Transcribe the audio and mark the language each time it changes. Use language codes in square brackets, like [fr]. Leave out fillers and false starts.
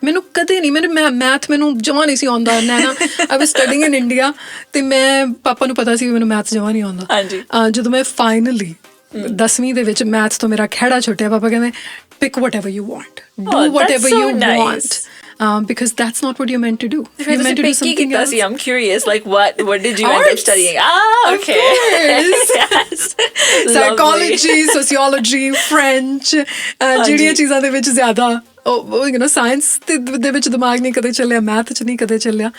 [pa] ਮੈਨੂੰ ਕਦੇ ਨਹੀਂ, ਮੇਰੇ ਮੈਥ ਮੈਨੂੰ ਜਮਾਂ ਨਹੀਂ ਸੀ ਆਉਂਦਾ। ਨੈਨਾ [en] I was studying in India [pa] ਅਤੇ ਮੈਂ ਪਾਪਾ ਨੂੰ ਪਤਾ ਸੀ ਮੈਨੂੰ ਮੈਥ ਜਮਾਂ ਨਹੀਂ ਆਉਂਦਾ। ਜਦੋਂ ਮੈਂ ਫਾਈਨਲੀ 10ਵੀਂ ਦੇ ਵਿੱਚ ਮੈਥ ਤੋਂ ਮੇਰਾ ਖਹਿੜਾ ਛੁੱਟਿਆ, ਪਾਪਾ ਕਹਿੰਦੇ [en] Pick whatever you want, do whatever you want, because that's not what you're meant to do. You're meant to do something else. I'm curious, like what did you end up studying? Okay. Yes. [pa] Psychology, sociology, French, ਜਿਹੜੀਆਂ ਚੀਜ਼ਾਂ ਦੇ ਵਿੱਚ ਜ਼ਿਆਦਾ science ਦੇ ਵਿੱਚ ਦਿਮਾਗ ਨਹੀਂ ਕਦੇ ਚੱਲਿਆ, ਮੈਥ 'ਚ ਨਹੀਂ ਕਦੇ ਚੱਲਿਆ।